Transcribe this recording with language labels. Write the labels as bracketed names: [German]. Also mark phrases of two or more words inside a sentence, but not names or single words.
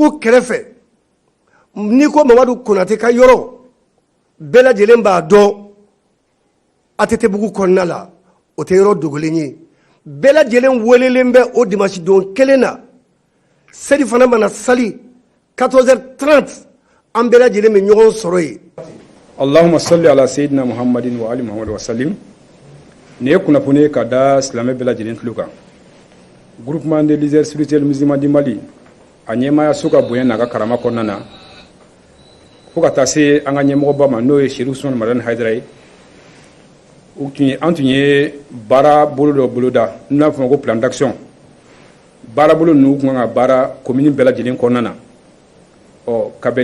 [Bambara] kɛrɛfɛ ni ko Mamadu Konate ka yɔrɔ bɛɛ lajɛlen b'a dɔn ATT Bugu kɔnɔna la o tɛ yɔrɔ dogolen ye bɛɛ lajɛlen welelen bɛ o dimanche don kelen na seli fana mana sali 14h30 an bɛɛ lajɛlen bɛ ɲɔgɔn sɔrɔ yen. [Arabic] اللهم صل على سيدنا محمد وعلى آل محمد وسلم. [Bambara] Ni ye kunnafoni ye ka da silamɛ bɛɛ lajɛlen tulo kan. Groupement des leaders spirituels musulmans du Mali a ɲɛmaaya so ka bonya n'a ka karama kɔnɔna na fo ka taa se an ka ɲɛmɔgɔba ma n'o ye Cherif Ousmane Madani Haidara ye. An tun ye baara bolo dɔ boloda n'u b'a fɔ ma ko [French] plan d'action [Bambara] baara bolo ninnu tun kan ka baara commune bɛɛ lajɛlen kɔnɔna na ka bɛn